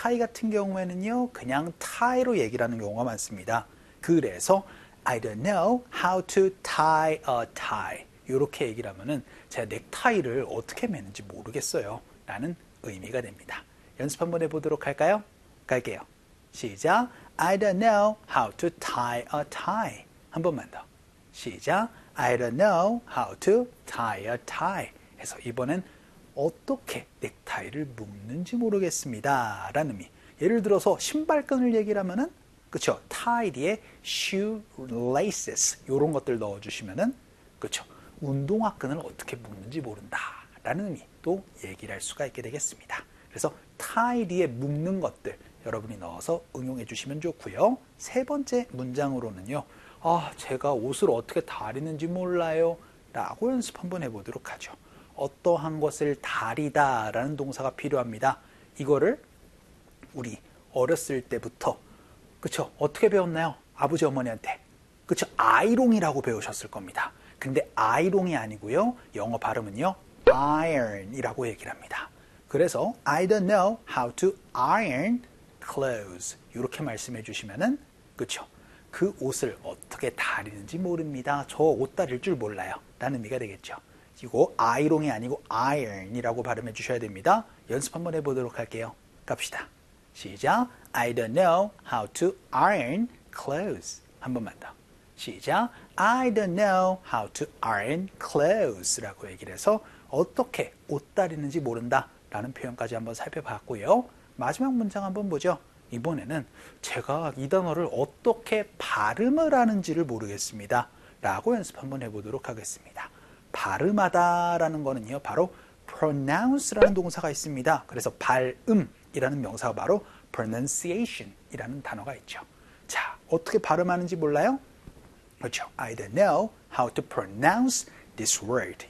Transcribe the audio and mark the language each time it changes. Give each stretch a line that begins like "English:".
Korean: 타이 같은 경우에는요, 그냥 타이로 얘기를 하는 경우가 많습니다.
English: 그래서 I don't know how to tie a tie.
Korean: 이렇게 얘기를 하면은 제가 넥타이를 어떻게 매는지 모르겠어요. 라는 의미가 됩니다. 연습 한번 해보도록 할까요? 갈게요. 시작.
English: I don't know how to tie a tie.
Korean: 한 번만 더. 시작.
English: I don't know how to tie a tie.
Korean: 해서 이번엔 어떻게 넥타이를 묶는지 모르겠습니다. 라는 의미. 예를 들어서 신발끈을 얘기를 하면은, 그쵸?
English: tie 뒤에 shoelaces.
Korean: 요런 것들 넣어주시면은, 그쵸? 운동화끈을 어떻게 묶는지 모른다. 라는 의미도 얘기를 할 수가 있게 되겠습니다. 그래서 tie 뒤에 묶는 것들 여러분이 넣어서 응용해 주시면 좋고요. 세 번째 문장으로는요. 아, 제가 옷을 어떻게 다리는지 몰라요. 라고 연습 한번 해보도록 하죠. 어떠한 것을 다리다라는 동사가 필요합니다. 이거를 우리 어렸을 때부터, 그쵸? 어떻게 배웠나요? 아버지 어머니한테. 그쵸? 아이롱이라고 배우셨을 겁니다. 근데 아이롱이 아니고요. 영어 발음은요. iron이라고 얘기를 합니다. 그래서
English: I don't know how to iron clothes.
Korean: 이렇게 말씀해 주시면은, 그쵸? 그 옷을 어떻게 다리는지 모릅니다. 저옷 다릴 줄 몰라요. 라는 의미가 되겠죠. 이거 아이롱이 아니고 아이언이라고 발음해 주셔야 됩니다. 연습 한번 해보도록 할게요. 갑시다. 시작.
English: I don't know how to iron clothes.
Korean: 한 번만 더. 시작.
English: I don't know how to iron clothes.
Korean: 라고 얘기를 해서 어떻게 옷 다리는지 모른다. 라는 표현까지 한번 살펴봤고요. 마지막 문장 한번 보죠. 이번에는 제가 이 단어를 어떻게 발음을 하는지를 모르겠습니다. 라고 연습 한번 해보도록 하겠습니다. 발음하다라는 거는요, 바로 pronounce라는 동사가 있습니다. 그래서 발음이라는 명사가 바로 pronunciation이라는 단어가 있죠. 자, 어떻게 발음하는지 몰라요? 그렇죠.
English: I don't know how to pronounce this word.